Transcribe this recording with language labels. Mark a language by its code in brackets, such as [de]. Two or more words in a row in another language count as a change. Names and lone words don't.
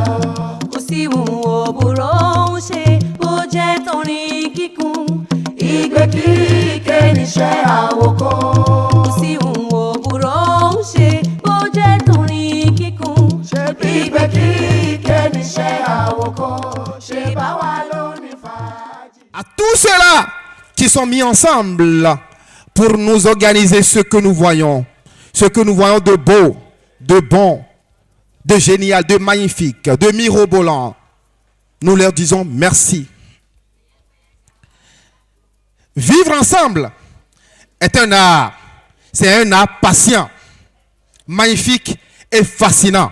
[yo] Kò sí ìhùn òbúrò ń ṣe bó jẹ́ torin kíkún. Ìgbé kíké níṣẹ́ àwòkọ́. Kò sí ìhùn òbúrò ń ṣe bó jẹ́ torin kíkún. Ìgbé kíké níṣẹ́ àwòkọ́. Ṣé báwa ló ní fàájì. [fr] À tous ceux-là qui sont mis ensemble pour nous organiser ce que nous voyons de beau, de bon, de génial, de magnifique, de mirobolant, nous leur disons merci. Vivre ensemble est un art, c'est un art patient, magnifique et fascinant.